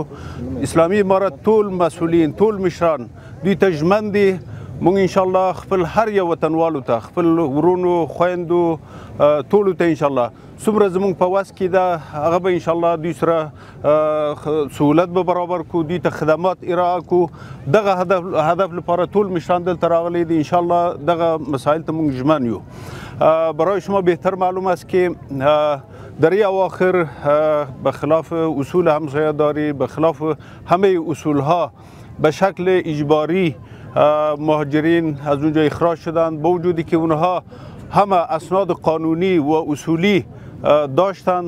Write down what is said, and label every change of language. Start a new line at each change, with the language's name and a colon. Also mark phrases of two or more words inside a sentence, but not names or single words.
Pashto: اسلامي امارت ټول مسؤلین ټول مشران دوی ته ژمن دي موږ انشاءالله خپل هر یو وطنوالو ته خپل ورونو خویندو ټولو ته انشاءالله څومره زموږ په وس کې ده هغه به انشاءالله دوی سره سهولت به برابر کړو دوی ته خدمات ارائه کړو. دغه هدف لپاره ټول مشران دلته راغلي دي انشاءالله دغه مسائل ته موږ ژمن یو.
Persian: برای شما بهتر معلوم است که در این اواخر به خلاف اصول همسایه‌داری به خلاف همه اصولها به شکل اجباری مهاجرین از اونجا اخراج شدند با وجودی که اونها همه اسناد قانونی و اصولی داشتند.